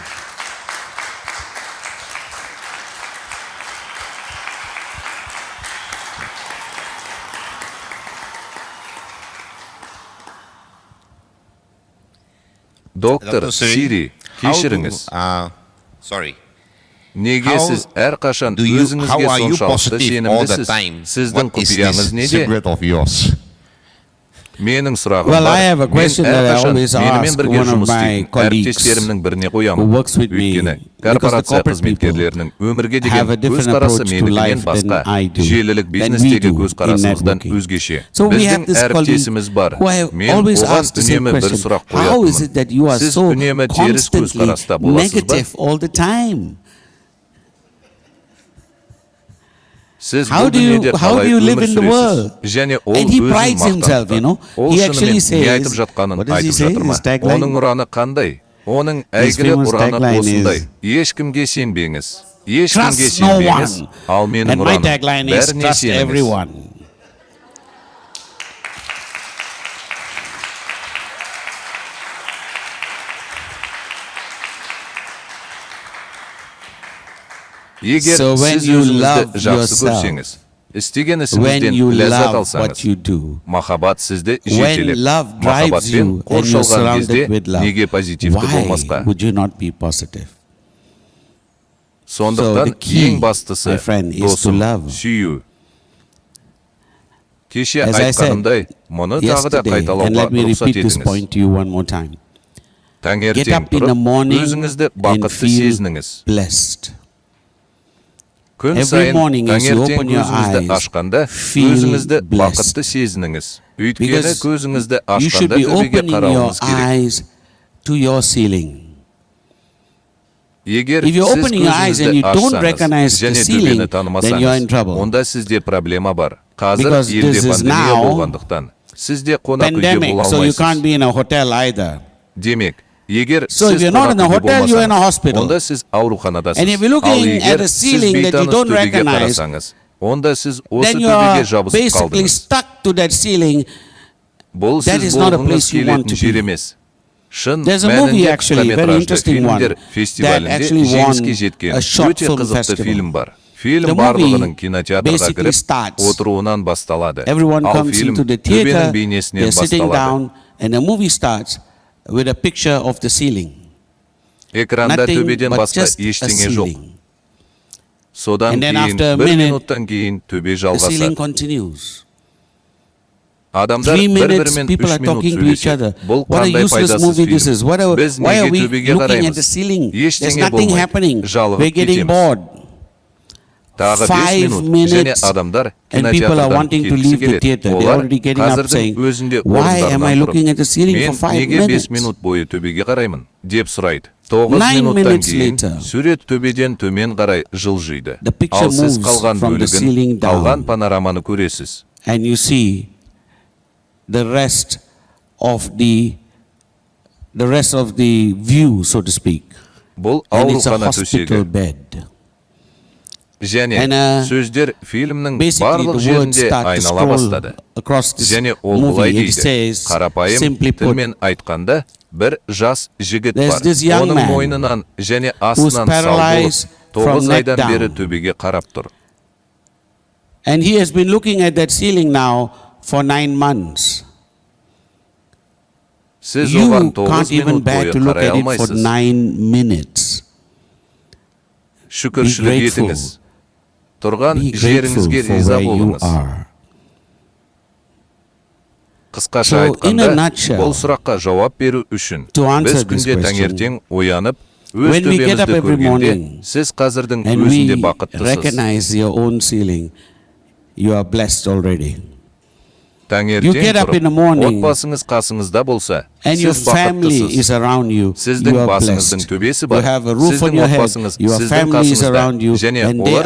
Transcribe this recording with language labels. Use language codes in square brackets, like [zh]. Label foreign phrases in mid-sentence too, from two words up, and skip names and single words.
[kk] Доктор Сири, кешіріңіз. Неге сіз әрқашан өзіңізге соншалықты сенімдісіз? Сіздің құпияңыз неде? Менің сұрағым [en] Well, [kk] бар. [en] I have a question [kk] Мен [en] that I [kk] әрқашан [en] always [kk] менімен [en] ask [kk] бірге [en] one of [kk] жұмыс [en] my [kk] істейтін [en] colleagues [kk] әріптестерімнің біріне [en] who [kk] қоямын. [en] works with me, [kk] Өйткені [en] because the [kk] корпорация [en] corporate people [kk] қызметкерлерінің өмірге [en] have [kk] деген [en] a different [kk] көзқарасы [en] approach to [kk] менікінен [en] life [kk] басқа. [en] than I do, [kk] Желілік [en] than we [kk] бизнестегі [en] do in [kk] көзқарасымыздан [en] networking. [kk] өзгеше. [en] So we have [kk] Біздің [en] this colleague [kk] әріптесіміз бар. [en] who I [kk] Мен [en] always [kk] оған [en] ask the same [kk] үнемі бір [en] question. [kk] сұрақ [en] How is [kk] қоятынмын. [en] it that you are [kk] Сіз [en] so [kk] үнемі теріс [en] constantly [kk] көзқараста боласыз ба? [en] negative all the time? [kk] Сіз [en] How [kk] бұл [en] do you- [kk] дүниеде [en] how do [kk] қалай [en] you live [kk] өмір [en] in the [kk] сүресіз? [en] world? [kk] Және ол [en] And he [kk] өзін [en] prides himself, you know. [kk] мақтанды. Ол [en] He actually [kk] шынымен не айтып [en] says, [kk] жатқанын [en] what does he [kk] айтып [en] say? [kk] жатыр ма? [en] His tagline? [kk] Оның ұраны қандай? Оның [en] His [kk] әйгілі [en] famous [kk] ұраны [en] tagline [kk] осындай. [en] is, [kk] Ешкімге сенбеңіз. Ешкімге [en] Trust no [kk] сенбеңіз. [en] one. [kk] Ал менің [en] And my [kk] ұраным [en] tagline is, [kk] бәріне [en] trust [kk] сеніңіз. [en] everyone. [kk] Егер [en] So when [kk] сіз [en] you [kk] өзіңізді [en] love [kk] жақсы [en] yourself, [kk] көрсеңіз, істеген [en] when [kk] ісіңізден [en] you [kk] ләззат [en] love [kk] алсаңыз, [en] what you do, [kk] махаббат сізді [en] when [kk] жетелеп, [en] love drives [kk] махаббатпен [en] you and you're [kk] қоршалған кезде [en] surrounded with love, [kk] неге позитивті [en] why [kk] болмасқа? [en] would you not be positive? So [kk] Сондықтан [en] the key, [kk] ең бастысы [en] my friend, is to [kk] досым, [en] love. [kk] сүю. Кеше [en] As I said [kk] айтқанымдай, мұны тағы да [en] yesterday, and [kk] қайталауға [en] let me [kk] рұқсат [en] repeat this [kk] етіңіз. [en] point to you one more time. Get [kk] Таңертең [en] up in the [kk] тұрып, [en] morning [kk] өзіңізді [en] and [kk] бақытты [en] feel [kk] сезініңіз. [en] blessed. [kk] Күн [en] Every [kk] сайын [en] morning as you [kk] таңертең [en] open your [kk] көзіңізді [en] eyes, [kk] ашқанда, [en] feel [kk] өзіңізді [en] blessed. [kk] бақытты сезініңіз. Өйткені [en] Because [kk] көзіңізді [en] you should [kk] ашқанда [en] be [kk] төбеге [en] opening your [kk] қарауыңыз керек. [en] eyes to your ceiling. [kk] Егер [en] If you're [kk] сіз [en] opening your eyes and [kk] көзіңізді [en] you don't [kk] ашсаңыз [en] recognize the [kk] және [en] ceiling, [kk] төбені [en] then you're in [kk] танымасаңыз, [en] trouble. [kk] онда сізде проблема бар. Қазір [en] Because [kk] елде [en] this is [kk] пандемия [en] now [kk] болғандықтан, сізде қонақ үйде [en] Pandemic, [kk] бола [en] so you can't [kk] алмайсыз. [en] be in a hotel either. [kk] Демек, егер [en] So if [kk] сіз [en] you're not in a [kk] қонақ үйде [en] hotel, you're in a [kk] болмасаңыз, [en] hospital. [kk] онда сіз ауруханадасыз. [en] And if you're looking [kk] Ал [en] at [kk] егер [en] a [kk] сіз [en] ceiling that you [kk] бейтаныс [en] don't [kk] төбеге [en] recognize, [kk] қарасаңыз, онда сіз осы [en] then you [kk] төбеге [en] are [kk] жабысып [en] basically [kk] қалдыңыз. [en] stuck to that ceiling. [kk] Бұл [en] That [kk] сіз [en] is not a [kk] болғыңыз [en] place you want [kk] келетін [en] to [kk] жер [en] be. [kk] емес. Шын [en] There's a movie [kk] мәнінде [en] actually, very [kk] қысқаметражды [en] interesting one, [kk] фильмдер [en] that [kk] фестивалінде [en] actually [kk] жеңіске [en] won [kk] жеткен [en] a short [kk] өте [en] film [kk] қызықты [en] festival. [kk] фильм бар. Фильм [en] The [kk] барлығының [en] movie [kk] кинотеатрға [en] basically [kk] кіріп, [en] starts. [kk] отыруынан басталады. [en] Everyone [kk] Ал [en] comes [kk] фильм [en] into the [kk] төбенің [en] theater, [kk] бейнесінен [en] they're sitting [kk] басталады. [en] down, and the movie starts with a picture of the ceiling. [kk] Экранда [en] Nothing [kk] төбеден [en] but [kk] басқа [en] just a [kk] ештеңе жоқ. [en] ceiling. [kk] Содан [en] And then [kk] кейін [en] after a [kk] бір [en] minute, [kk] минуттан кейін төбе [en] The ceiling [kk] жалғасады. [en] continues. [kk] Адамдар [en] 3 minutes, [kk] бір-бірімен [en] people 3 are [kk] минут [en] talking to each [kk] сөйлеседі. [en] other. [kk] Бұл [en] What a [kk] қандай [en] useless [kk] пайдасыз [en] movie this [kk] фильм. [en] is. Why [kk] Біз [en] are [kk] неге [en] we [kk] төбеге [en] looking at [kk] қараймыз? [en] the ceiling? There's [kk] Ештеңе [en] nothing [kk] болмайды. [en] happening. [kk] Жалығып [en] We're getting [kk] кетеміз. [en] bored. [kk] Тағы 5 5 минут және [en] minutes, [kk] адамдар [en] and people are [kk] кинотеатрдан [en] wanting to [kk] кеткісі [en] leave the [kk] келеді. [en] theater. They're [kk] Олар [en] already getting up saying, [kk] қазірдің өзінде [en] why am I [kk] орындарынан [en] looking at the ceiling [kk] тұрып, [en] for 5 [kk] мен неге 5 [en] minutes? [kk] минут бойы төбеге қараймын деп сұрайды. 9 9 минуттан [en] minutes [kk] кейін [en] later, [kk] сурет төбеден төмен қарай жылжиды. [en] the picture [kk] Ал сіз [en] moves [kk] қалған [en] from the [kk] бөлігін, [en] ceiling down. [kk] қалған панораманы көресіз. [en] And you see the rest of the view, so to speak. [kk] Бұл [en] And it's a [kk] аурухана [en] hospital [kk] төсегі. [en] bed. [kk] Және [en] And, [kk] сөздер фильмнің [en] Basically, [kk] барлық [en] the words [kk] жерінде [en] start to [kk] айнала [en] scroll [kk] бастады. [en] across this [kk] Және ол былай [en] movie. It [kk] дейді, [en] says, [kk] қарапайым [en] simply put, [kk] тілмен айтқанда, бір жас жігіт [en] There's [kk] бар. [en] this young [kk] Оның [en] man [kk] мойнынан және [en] who's [kk] астынан [en] paralyzed [kk] салып, [en] from 9 neck [kk] айдан бері [en] down. [kk] төбеге қарап тұр. [en] And he has been looking at that ceiling now for 9 months. [kk] Сіз [en] You [kk] оған 9 [en] can't even [kk] минут [en] bear [kk] бойы [en] to look [kk] қарай [en] at it for [kk] алмайсыз. [en] 9 minutes. [kk] Шүкіршілік [en] Be grateful. [kk] етіңіз. Тұрған [en] Be grateful [kk] жеріңізге [en] for [kk] риза [en] where you [kk] болыңыз. [en] are. [kk] Қысқаша [en] So, in a [kk] айтқанда, [en] nutshell, [kk] бұл сұраққа жауап беру үшін [en] to answer [kk] біз [en] this [kk] күнде [en] question, [kk] таңертең оянып, өз [en] when we get up [kk] төбемізді [en] every [kk] көргенде, [en] morning [kk] сіз қазірдің [en] and [kk] өзінде [en] we [kk] бақыттысыз. [en] recognize your own ceiling, you are blessed already. You [kk] Таңертең [en] get up in the [kk] тұрып, [en] morning [kk] отбасыңыз қасыңызда болса, [en] and your [kk] сіз [en] family [kk] бақыттысыз. [en] is around you, [kk] Сіздің [en] you are [kk] басыңыздың [en] blessed. [kk] төбесі [en] You [kk] бар, [en] have a roof on [kk] сіздің [en] your head, [kk] отбасыңыз [en] your [kk] сіздің [en] family is [kk] қасыңызда, [en] around you, [kk] және [en] and they